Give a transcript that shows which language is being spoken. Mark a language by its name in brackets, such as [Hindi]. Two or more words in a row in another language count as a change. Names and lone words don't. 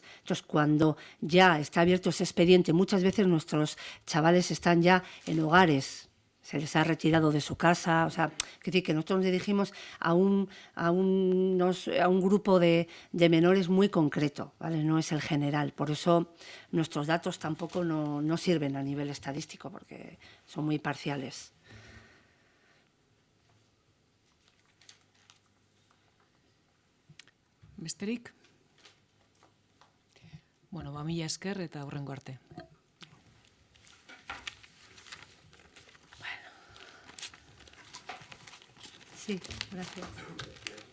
[Spanish] Entonces, cuando ya está abierto ese expediente, muchas veces nuestros chavales están ya en hogares, se les ha retirado de su casa, o sea, que nosotros nos dirigimos a un grupo de menores muy concreto, ¿vale? No es el general, por eso nuestros datos tampoco no sirven a nivel estadístico, porque son muy parciales. [Basque] Besterik? Bueno, mila esker eta hurrengo arte. [Spanish] Sí, gracias.